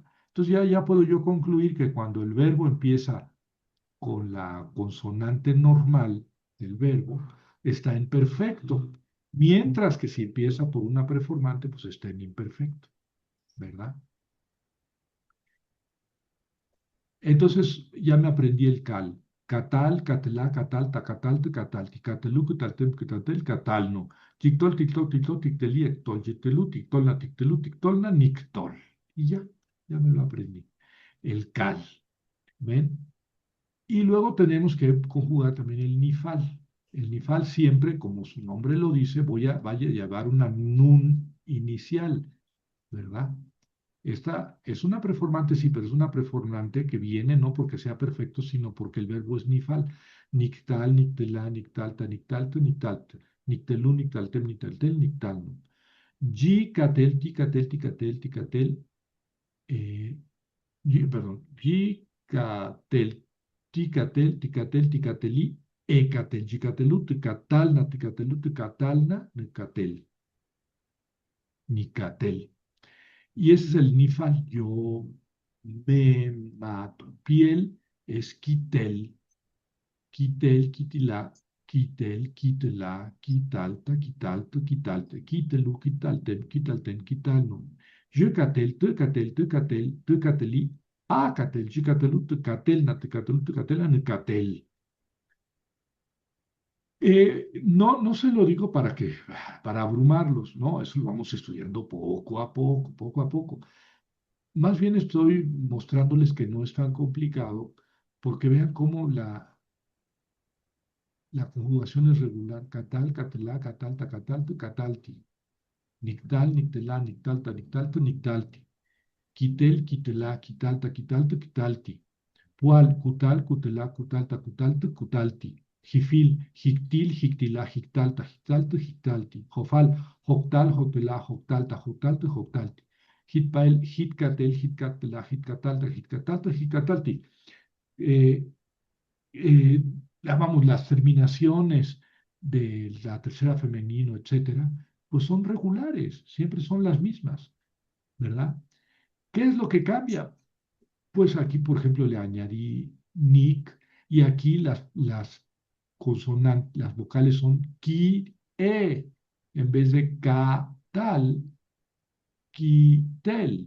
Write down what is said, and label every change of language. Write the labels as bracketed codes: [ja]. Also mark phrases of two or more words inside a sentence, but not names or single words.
[es] Entonces ya puedo yo concluir que cuando el verbo empieza con la consonante normal del verbo, está en perfecto, mientras que si empieza por una preformante, pues está en imperfecto, ¿verdad? Entonces ya me aprendí el cal. [he] קטל, קטלה, קטלת, קטלת, קטלתי, קטלו, קטלתם, קטלתן, קטלנו. תקטל, תקטל, תקטל, תקטלי, אקטל, תקטלו, תקטלנה, תקטלו, תקטלנה, נקטל. [es] Y ya me lo aprendí. El cal, ¿ven? Y luego tenemos que conjugar también el nifal. El nifal siempre, como su nombre lo dice, vaya a llevar una nun inicial, ¿verdad? Esta es una preformante, sí, pero es una preformante que viene no porque sea perfecto, sino porque el verbo es nifal. [he] נקטל, נקטלה, נקטלת, נקטלת, נקטלת. נקטלו, נקטלתם, נקטלתן, נקטלנו. יי, קטל, תיקטל, תיקטל, תיקטל, eh, perdón, ייקטל, תיקטל, תיקטל, תיקטלי, איקטל, ייקטלו, תיקטלנה, תיקטלו, תיקטלנה, ניקטל, ניקטל. [es] Y ese es el nifal. Yo me mato. [he] Piel es קיטל, קיטל, קיטלה, קיטל, קיטלה, קיטלת, קיטלתו, קיטלת, קיטלו, קיטלתם, קיטלתן, קיטלנו. יקטל, תקטל, תקטל, תקטלי, אקטל, יקטלו, תקטלנה, תקטלו, תקטלה, נקטל. [es] No se lo digo para abrumarlos, no, eso lo vamos estudiando poco a poco, poco a poco. Más bien estoy mostrándoles que no es tan complicado, porque vean cómo la conjugación es regular. [he] קטל, קטלה, קטלת, קטלת, קטלתי. נקטל, נקטלה, נקטלת, נקטלתו, נקטלתי. קיטל, קיטלה, קיטלת, קיטלת, קיטלתי. Pual, קוטל, קוטלה, קוטלת, קוטלת, קוטלתי. Jifil, הקטיל, הקטילה, הקטלת, הקטלת, הקטלתי. Jofal, הקטל, הקטלה, הקטלת, הקטלת, הקטלתי. Hitpael, התקטל, התקטלה, התקטלת, התקטלת, התקטלתי. [es] Eh, eh, Vamos, las terminaciones de la tercera femenino, etcétera, pues son regulares, siempre son las mismas, ¿verdad? ¿Qué es lo que cambia? Pues aquí, por ejemplo, le añadí nick y aquí las consonantes, las vocales son ki, e, en vez de ka, tal, ki, tel.